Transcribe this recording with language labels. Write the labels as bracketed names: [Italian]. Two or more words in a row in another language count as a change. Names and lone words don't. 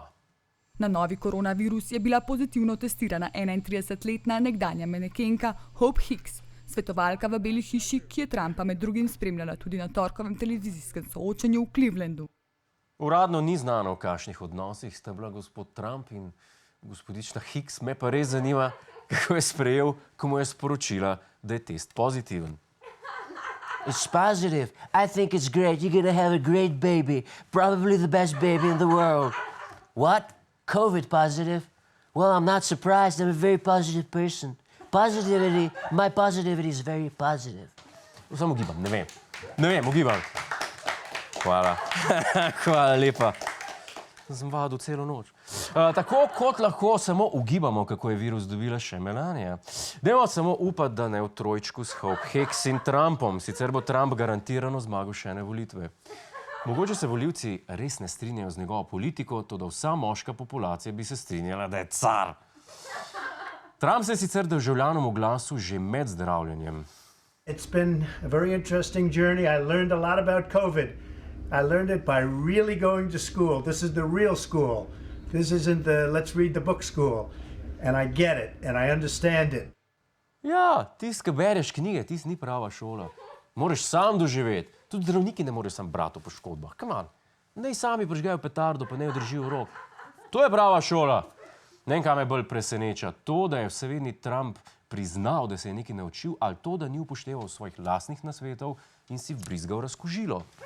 [Slovenian] Na novi koronavirus je bila pozitivno testirana 31-letna nekdanja manekenka Hope Hicks, svetovalka v Beli hiši, ki je Trumpa med drugim spremljala tudi na torkovem televizijskem soočenju v Clevelandu. Uradno ni znano, v kakšnih odnosih sta bila gospod Trump in gospodična Hicks. Me pa res zanima, kako je sprejel, ko mu je sporočila, da je test pozitiven. [English] It's positive. I think it's great. You're gonna have a great baby. Probably the best baby in the world. What? COVID positive? Well, I'm not surprised. I'm a very positive person. My positivity is very positive. [Slovenian] Samo ugibam, ne vem, ugibam. Hvala. Hvala lepa. Sem vadil celo noč. Tako kot lahko samo ugibamo, kako je virus dobila še Melania. Dajmo samo upati, da ne v trojčku s Hope Hicks in Trumpom, sicer bo Trump garantirano zmagal še ene volitve. Mogoče se volivci res ne strinjajo z njegovo politiko, toda vsa moška populacija bi se strinjala, da je car. Trump se je sicer državljanom oglasil že med zdravljenjem. [English] It's been a very interesting journey. I learned a lot about COVID. I learned it by really going to school. This is the real school. This isn't the let's read the book school. And I get it and I understand it. [Slovenian] Ja, tisti, ki bereš knjige, tisti ni prava šola. Moraš sam doživeti. Tudi zdravniki ne morejo sam brati o poškodbah. [English] Come on. [Slovenian] Naj sami prižgajo petardo, pa ne jo držijo v rok. To je prava šola. Ne vem, kaj me bolj preseneča. To, da je vsevedni Trump priznal, da se je nekaj naučil, ali to, da ni upošteval svojih lastnih nasvetov in si vbrizgal razkužilo.